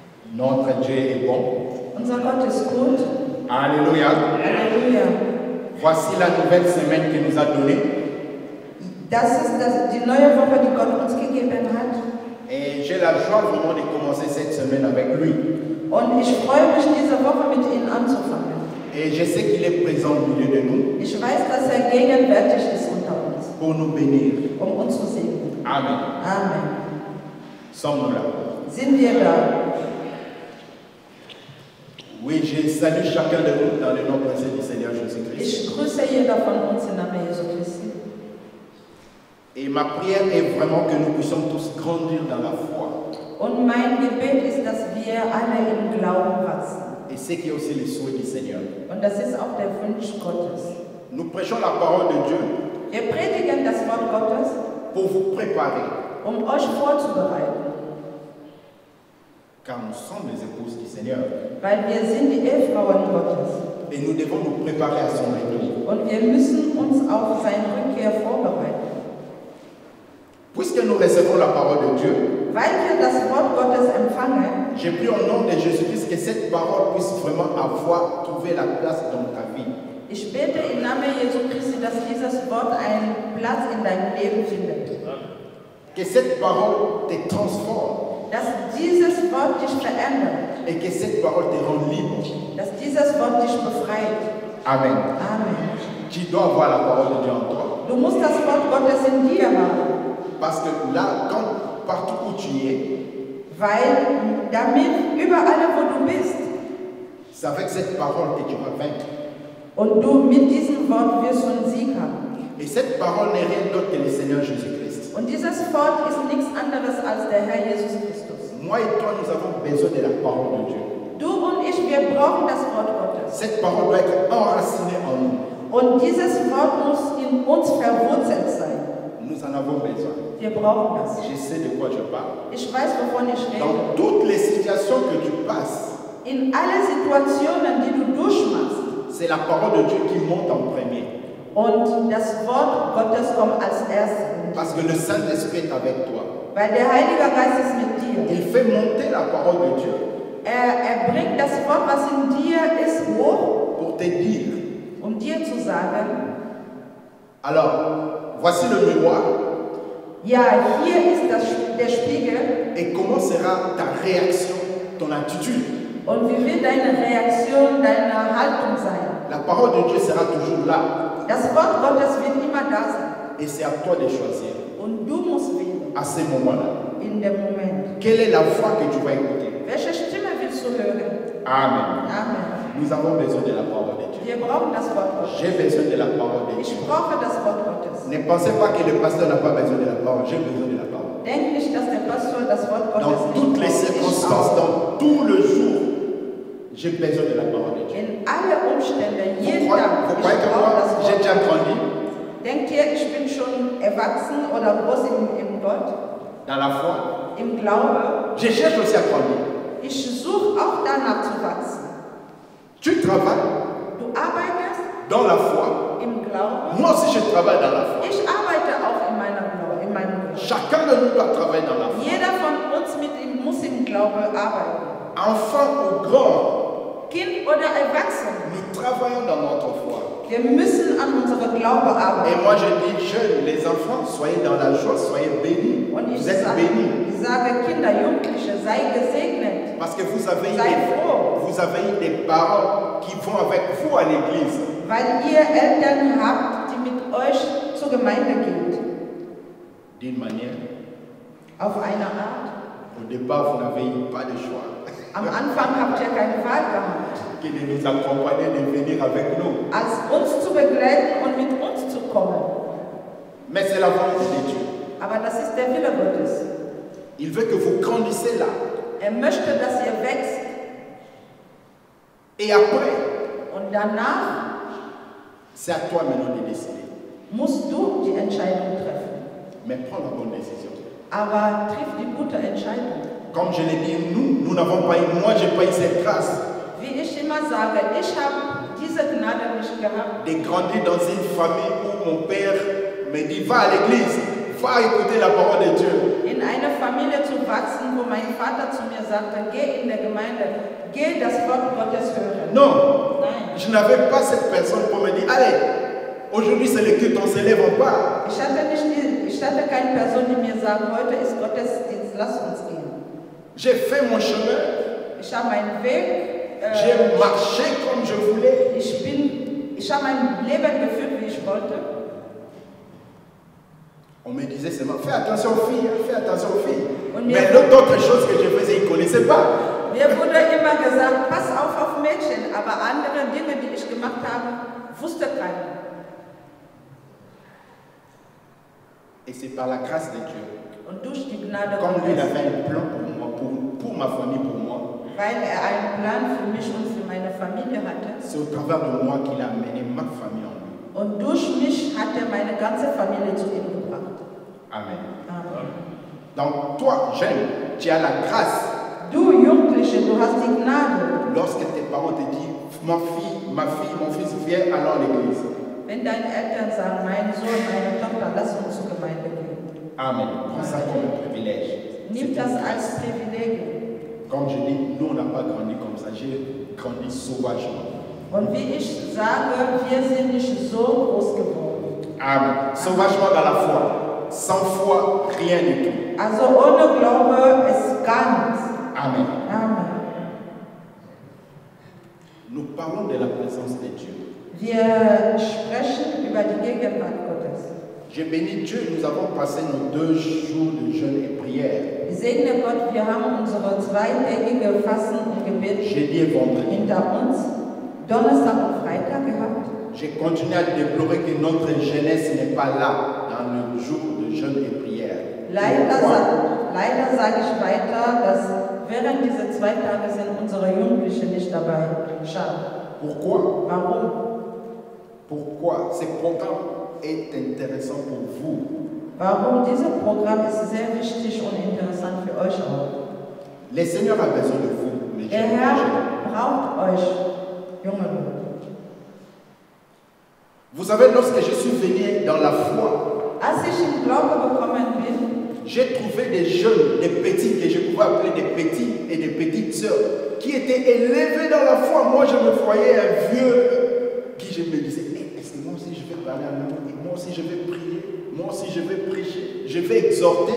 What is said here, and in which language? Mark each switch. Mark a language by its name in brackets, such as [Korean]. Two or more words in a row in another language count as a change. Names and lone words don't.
[French] Notre Dieu est bon. [German] Unser Gott ist gut. [French] Alléluia. [German] Halleluja. [French] Voici la nouvelle semaine qu'il nous a donnée. [German] Das ist die neue Woche, die Gott uns gegeben hat. [French] Et j'ai la joie vraiment de commencer cette semaine avec lui. [German] Und ich freue mich, diese Woche mit ihm anzufangen. [French] Et je sais qu'il est présent au milieu de nous [German] Ich weiß, dass gegenwärtig ist unter uns, [French] pour nous bénir. [German] uns zu segnen. [French] Amen. [German] Amen. [French] Sommes-nous là? [German] Sind wir da? [French] Oui, je salue chacun de nous dans le nom précieux du Seigneur Jésus-Christ. [German] Ich grüße jeder von uns im Namen Jesu Christi. [French] Et ma prière est vraiment que nous puissions tous grandir dans la foi. [German] Und mein Gebet ist, dass wir alle im Glauben wachsen. [French] Et c'est qui est aussi le souhait du Seigneur. [German] Und das ist auch der Wunsch Gottes. [French] Nous prêchons la parole de Dieu [German] Wir predigen das Wort Gottes, [French] pour vous préparer, [German] euch vorzubereiten. [French] car nous sommes les épouses du Seigneur. [German] Weil wir sind die Ehefrauen Gottes. [French] Et nous devons nous préparer à son retour. [German] Und wir müssen uns auf seine Rückkehr vorbereiten. [French] Puisque nous recevons la parole de Dieu, [German] Weil wir das Wort Gottes empfangen, [French] j'ai pris au nom de Jésus-Christ que cette parole puisse vraiment avoir trouvé la place dans ta vie. [German] ich bete im Namen Jesu Christi, dass dieses Wort einen Platz in deinem Leben findet. [French] Que cette parole te transforme [German] Dass dieses Wort dich verändert. [French] et que cette parole te rende libre. [German] Dass dieses Wort dich befreit. [French] Amen. [German] Amen. [French] Tu dois avoir la parole de Dieu en toi. [German] Du musst das Wort Gottes in dir haben. [French] Parce que là, partout où tu es, [German] Weil damit überall, wo du bist, [French] c'est avec cette parole que tu vas vaincre. [German] und du mit diesem Wort wirst du einen Sieg haben. [French] Et cette parole n'est rien d'autre que le Seigneur Jésus-Christ. [German] Und dieses Wort ist nichts anderes als der Herr Jesus Christus. [French] Moi et toi, nous avons besoin de la parole de Dieu. [German] Du und ich, wir brauchen das Wort Gottes. [French] Cette parole doit être enracinée en nous. [German] Und dieses Wort muss in uns verwurzelt sein. [French] Nous en avons besoin. [German] Wir brauchen das. [French] Je sais de quoi je parle. [German] Ich weiß, wovon ich rede. [French] Dans toutes les situations que tu passes, [German] In alle Situationen, die du durchmachst, [French] c'est la parole de Dieu qui monte en premier. [German] und das Wort Gottes kommt als erstes. [French] Parce que le Saint-Esprit est avec toi. [German] Weil der Heilige Geist ist mit dir. [French] Il fait monter la parole de Dieu [German] Er bringt das Wort, was in dir ist, hoch, [French] pour te dire. [German] dir zu sagen, [French] Alors, voici le miroir. [German] ja, hier ist der Spiegel. [French] Et comment sera ta réaction, ton attitude? [German] Und wie wird deine Reaktion, deine Haltung sein? [French] La parole de Dieu sera toujours là. [German] Das Wort Gottes wird immer da sein. [French] Et c'est à toi de choisir. [German] Und du musst wählen. [French] À ce moment-là. [German] In dem Moment. [French] Quelle est la voix que tu vas écouter? [German] Welche Stimme willst du hören? [French] Amen. [German] Amen. [French] Nous avons besoin de la parole de Dieu. [German] Wir brauchen das Wort Gottes. [French] J'ai besoin de la parole de [German] Ich [French] Dieu. [German] brauche das Wort Gottes. [French] Ne pensez pas que le pasteur n'a pas besoin de la parole. J'ai besoin de la parole. [German] Denk nicht, dass der Pastor das Wort Gottes [French] Dans [German] nicht [French] toutes les [German] braucht. Ich [French] circonstances, [German] auch. [French] dans tout le jour, j'ai besoin de la parole de Dieu. [German] In alle Umstände, jeden [French] Vous [German] Tag. [French] croyez [German] Ich [French] que [German] brauche das [French] moi, j'ai [German] Wort. [French] déjà grandi [German] Denkt ihr, ich bin schon erwachsen oder groß im Gott, [French] dans la foi? [German] im Glaube? [French] Je cherche aussi à grandir. [German] Ich suche auch danach zu wachsen. [French] Tu travailles [German] Du arbeitest [French] dans la foi. [German] im Glauben. [French] Moi aussi, je travaille dans la foi. [German] Ich arbeite auch in meinem Glauben. [French] Chacun de nous doit travailler dans la foi. [German] Jeder von uns muss im Glauben arbeiten. [French] Enfant ou grand, [German] Kind oder Erwachsene. [French] nous travaillons dans notre foi. [German] Wir müssen an unserem Glaube [French] Et [German] arbeiten. [French] moi, je dis, jeunes, les enfants, soyez dans la joie, soyez bénis. [German] Und [French] Vous êtes bénis. [German] ich sage, Kinder, Jugendliche, sei gesegnet. [French] Parce que vous avez, [German] Sei froh, [French] vous avez des parents qui vont avec vous à l'église. [German] weil ihr Eltern habt, die mit euch zur Gemeinde gehen. [French] D'une manière, [German] Auf eine Art. [French] au départ, vous n'avez pas de choix [German] Am Anfang habt ihr keine Wahl gehabt, [French] que de nous accompagner, de venir avec nous. [German] als uns zu begleiten und mit uns zu kommen. [French] Mais c'est la volonté de Dieu. [German] Aber das ist der Wille Gottes. [French] Il veut que vous grandissez là. [German] Er möchte, dass ihr wächst. [French] Et après, [German] Und danach [French] c'est à toi maintenant de décider. [German] musst du die Entscheidung treffen. [French] Mais prends la bonne décision. [German] Aber triff die gute Entscheidung. [French] Comme je l'ai dit, nous n'avons pas eu, moi j'ai pas eu cette grâce [German] Wie ich immer sage, ich habe diese Gnade nicht gehabt, [French] de grandir dans une famille où mon père me dit va à l'église, va écouter la parole de Dieu. [German] in eine Familie zu wachsen, wo mein Vater zu mir gesagt hat, geh in der Gemeinde, geh das Wort Gottes hören. [French] Non, [German] Nein. [French] je n'avais pas cette personne pour me dire, allez, aujourd'hui c'est le culte, on se lève, on part. [German] Ich hatte keine Person, die mir sagt, heute ist Gottesdienst, lass uns gehen. [French] J'ai fait mon chemin, [German] Ich habe meinen Weg, [French] j'ai marché comme je voulais. [German] ich habe mein Leben geführt, wie ich wollte. [French] On me disait seulement, fais attention aux filles, fais attention aux filles. [German] Und [French] Mais d'autres choses que je faisais, ils ne connaissaient pas. [German] Mir wurde immer gesagt, pass auf Mädchen, aber andere Dinge, die ich gemacht habe, wusste keiner. [French] Et c'est par la grâce de Dieu. [German] Und durch die Gnade [French] Comme lui, il [German] Gottes, [French] avait un plan pour moi, pour ma famille, pour moi. [German] weil einen Plan für mich und für meine Familie hatte. [French] C'est au travers de moi qu'il a mené ma famille en lui. [German] Und durch mich hat er meine ganze Familie zu ihm gebracht. [French] Amen. [German] Amen. [French] Donc toi, jeune, tu as la grâce. [German] Du Jugendliche, du hast die Gnade. [French] Lorsque tes parents te disent, ma fille, mon fils, viens alors à l'église. [German] Wenn deine Eltern sagen, mein Sohn, meine Tochter, lass uns zur Gemeinde gehen. [French] Amen. Prends ça comme un privilège. [German] Nimm das als Privileg. [French] Comme je dis, nous on n'a pas grandi comme ça. J'ai grandi sauvagement. [German] Und wie ich sage, wir sind nicht so groß geworden. [French] Amen. Sauvagement dans la foi. Sans foi, rien du tout. [German] Also ohne Glaube ist gar nichts. [French] Amen. [German] Amen. [French] Nous parlons de la présence de Dieu. [German] Wir sprechen über die Gegenwart Gottes. [French] Je bénis Dieu, nous avons passé nos 2 jours de jeûne et prière. [German] Ich segne Gott, wir haben unsere zweitägige Fasten und Gebet [French] Jeudi et vendredi. [German] hinter uns, Donnerstag und Freitag gehabt. [French] J'ai continué à déplorer que notre jeunesse n'est pas là dans le jour de jeûne et prière. [German] Leider sage ich weiter, dass während diese 2 Tage sind unsere Jugendlichen nicht dabei. Schade. [French] Pourquoi? [German] Warum? [French] Pourquoi? Ce programme est intéressant pour vous. [German] Warum? Dieses Programm ist sehr wichtig und interessant für euch auch. [French] Le Seigneur a besoin de vous, mes [German] Der [French] jeunes. [German] Herr braucht euch, junge Leute. [French] Vous savez, lorsque je suis venu dans la foi, [German] Als ich in Glaube gekommen bin, [French] j'ai trouvé des jeunes, des petits, que je pouvais appeler des petits et des petites sœurs, qui étaient élevés dans la foi. Moi, je me voyais un vieux qui je me disais, est-ce que moi aussi je vais parler à nous, et moi aussi je vais prier, moi aussi je vais prêcher, je vais exhorter.